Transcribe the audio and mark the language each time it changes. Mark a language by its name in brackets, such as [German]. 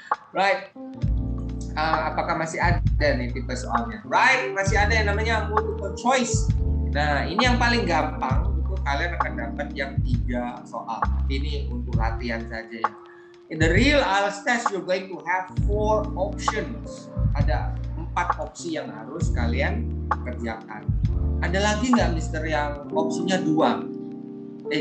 [Indonesian] Right, apakah masih ada nih tipe soalnya? Right, masih ada yang namanya multiple choice. Nah, ini yang paling gampang, itu kalian akan dapat yang 3 soal. Ini untuk latihan saja ya. [English] In the real IELTS test, you're going to have 4 options. [Indonesian] Ada 4 opsi yang harus kalian kerjakan. Ada lagi nggak, Mister, yang opsinya 2?